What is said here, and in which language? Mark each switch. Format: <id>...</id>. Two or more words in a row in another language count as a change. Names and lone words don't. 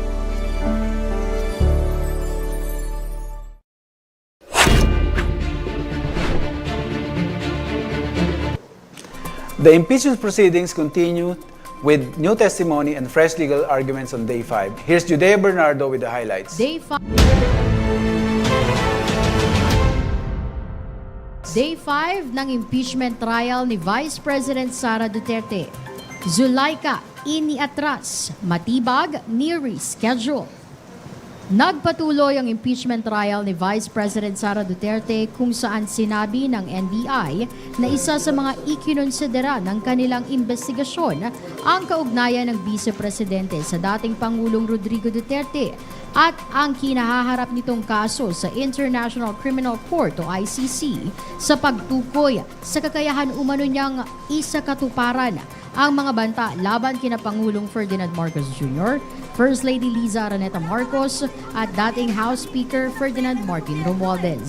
<en>The impeachment proceedings continue with new testimony and fresh legal arguments on day 5. Here's Judea Bernardo with the highlights. Day 5</en> <tl>ng</tl> <en>impeachment trial</en> <tl>ni Vice President Sara Duterte. Zulaika, iniatras, matibag, ni-reschedule. Nagpatuloy ang</tl> <en>impeachment trial</en> <tl>ni Vice President Sara Duterte kung saan sinabi ng NBI na isa sa mga ikinonsidera ng kanilang investigasyon ang kaugnayan ng Vice Presidente sa dating Pangulong Rodrigo Duterte at ang kinahaharap nitong kaso sa International Criminal Court o ICC sa pagtukoy sa kakayahan umano niyang isakatuparan ang mga banta laban kina Pangulong Ferdinand Marcos Jr., First Lady Liza Araneta Marcos at dating House Speaker Ferdinand Martin Romualdez.</tl>